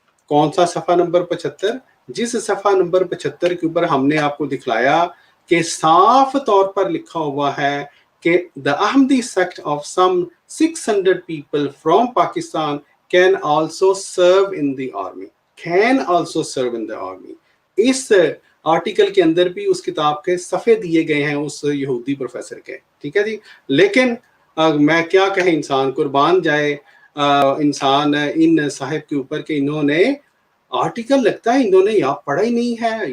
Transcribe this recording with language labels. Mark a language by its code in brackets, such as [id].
[ur] کون سا صفحہ نمبر 75؟ جس صفحہ نمبر 75 کے اوپر ہم نے آپ کو دکھلایا کہ صاف طور پر لکھا ہوا ہے کہ [en] the Ahmadi sect of some 600 people from Pakistan can also serve in the army. Can also serve in the army. [ur] اس article کے اندر بھی اس کتاب کے صفحے دیے گئے ہیں اس یہودی پروفیسر کے، ٹھیک ہے جی. لیکن میں کیا کہیں، انسان قربان جائے انسان ان صاحب کے اوپر کہ انہوں نے آرٹیکل لگتا ہے انہوں نے یا پڑھا ہی نہیں ہے.